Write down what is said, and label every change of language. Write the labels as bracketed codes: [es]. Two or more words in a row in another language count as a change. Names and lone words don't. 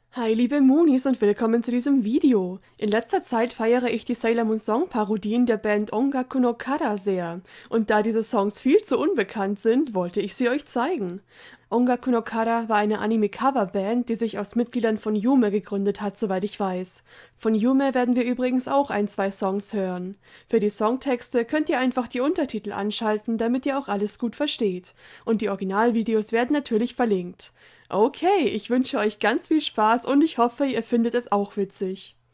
[de] Hi liebe Moonies und willkommen zu diesem Video. In letzter Zeit feiere ich die Sailor Moon Song Parodien der Band Ongaku no Kara sehr. Und da diese Songs viel zu unbekannt sind, wollte ich sie euch zeigen. Ongaku no Kara war eine Anime-Cover-Band, die sich aus Mitgliedern von Yume gegründet hat, soweit ich weiß. Von Yume werden wir übrigens auch ein, zwei Songs hören. Für die Songtexte könnt ihr einfach die Untertitel anschalten, damit ihr auch alles gut versteht. Und die Originalvideos werden natürlich verlinkt. Okay, ich wünsche euch ganz viel Spaß und ich hoffe, ihr findet es auch witzig.